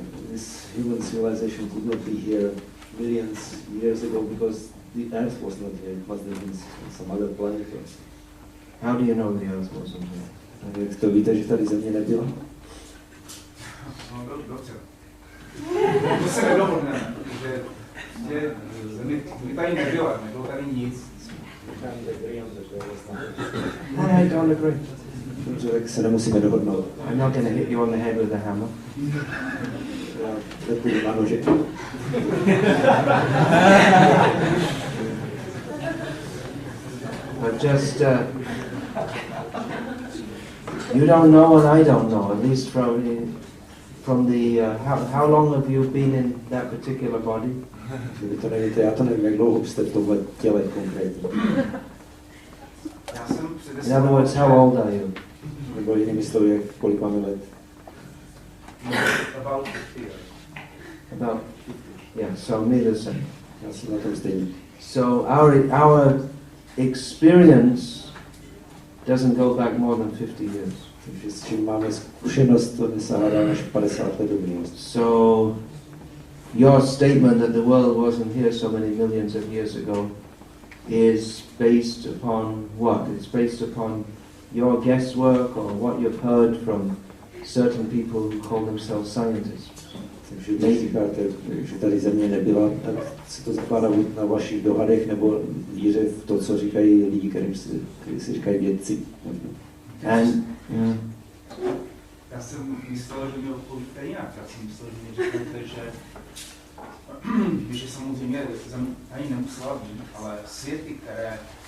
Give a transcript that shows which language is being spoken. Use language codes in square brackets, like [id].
[en] This human civilization could not be here millions years ago because the Earth was not here. It must have been some other planet. How do you know the Earth wasn't here? [cs] Jak to víte, že tady Země nebyla? No dobře. To se nedohodneme, že Země tady nebyla, nebylo tady nic. [en] I don't agree. [cs] Dobře, tak se nemusíme dohodnout. [en] I'm not going to hit you on the head with a hammer. [cs] Já nepůjdu na nože. [en] But just, you don't know and I don't know, at least from the how long have you been in that particular body? [cs] Vy to nevíte, já to nevím, jak dlouho jste v tomhle těle konkrétně. [en] In other words, how old are you? [cs] Nebo jinými slovy, kolik máme let? [en] About 50 years. About, yeah, so me the same. [cs] Já jsem na tom stejný. [en] So our experience doesn't go back more than 50 years. [cs] Takže s čím máme zkušenost, to nesahá dál až 50 let do minulosti. [en] So your statement that the world wasn't here so many millions of years ago is based upon what? It's based upon your guesswork or what you've heard from certain people who call themselves scientists. [cs] Takže když říkáte, že tady Země nebyla, tak se to zakládá na vašich dohadech nebo víře v to, co říkají lidi, kteří si říkají vědci. [en] And [cs] já jsem myslel, že mi odpovíte jinak. Já jsem myslel, že mi řeknete, že samozřejmě Země ani nemusela být, ale světy, které